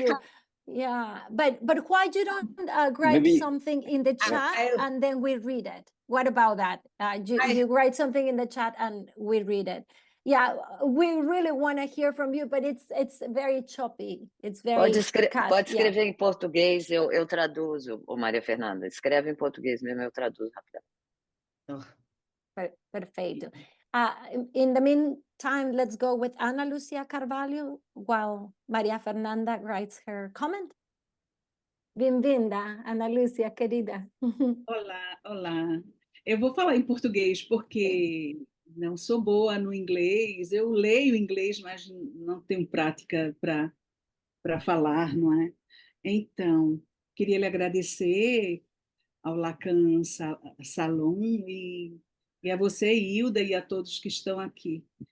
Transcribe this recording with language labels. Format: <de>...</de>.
<en>you. Yeah, but why you don't write Maybe- something in the chat I- and then we read it? What about that? You write something in the chat and we read it. Yeah, we really want to hear from you, but it's very choppy. It's very cut.</en> <pt>Pode escrever em português, eu traduzo, ô Maria Fernanda. Escreve em português mesmo, eu traduzo rapidamente. Perfeito.</pt> <en>In the meantime, let's go with Ana Lucia Carvalho while Maria Fernanda writes her comment.</en> <pt>Bem-vinda, Ana Lúcia, querida. Olá, olá. Eu vou falar em português porque não sou boa no inglês. Eu leio inglês, mas não tenho prática para falar, não é? Então, queria lhe agradecer ao Lacan Salon e a você, Hilda, e a todos que estão aqui.</pt>